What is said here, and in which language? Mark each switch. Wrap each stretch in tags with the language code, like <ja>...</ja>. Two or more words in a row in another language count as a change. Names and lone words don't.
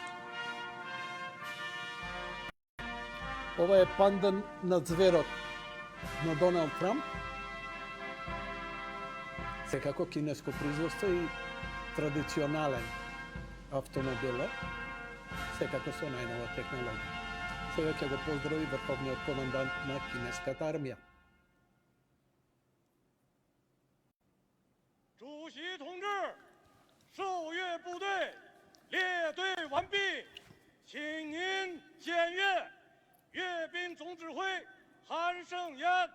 <mk>Ова е пандан на зверот на Доналд Трамп. Секако кинеско производство и традиционален автомобил, секако со најнова технологија. Сега ќе го поздрави врховниот командант на кинеската армија.</mk> <zh>主席同志，受阅部队列队完毕，请您检阅阅兵总指挥韩胜言。</zh>